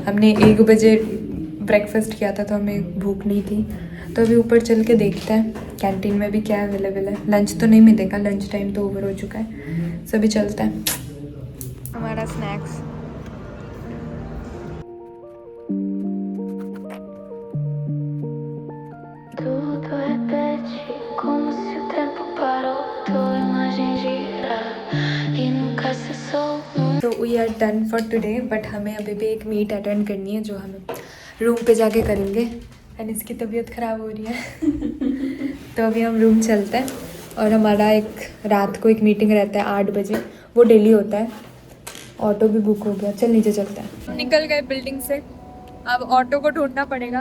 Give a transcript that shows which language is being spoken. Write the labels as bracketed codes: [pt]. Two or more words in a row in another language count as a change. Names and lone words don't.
[hi] हमने 1 बजे ब्रेकफास्ट किया था तो हमें भूख नहीं थी। तो अभी ऊपर चल के देखते हैं कैंटीन में भी क्या अवेलेबल है। लंच तो नहीं मिलेगा, [en] lunch time [hi] तो ओवर हो चुका है। सो अभी चलते हैं। हमारा स्नैक्स [pt] Tudo repete como se o tempo parou. Tua imagem gira e nunca cessou. [hi] तो [en] we are done for today, [hi] बट हमें अभी भी एक [en] meet attend [hi] करनी है जो हमें रूम पे जाके करेंगे। एंड इसकी तबीयत ख़राब हो रही है तो अभी हम रूम चलते हैं। और हमारा एक रात को एक मीटिंग रहता है 8 बजे, वो डेली होता है। ऑटो भी बुक हो गया, चल नीचे चलते हैं। निकल गए बिल्डिंग से, अब ऑटो को ढूंढना पड़ेगा।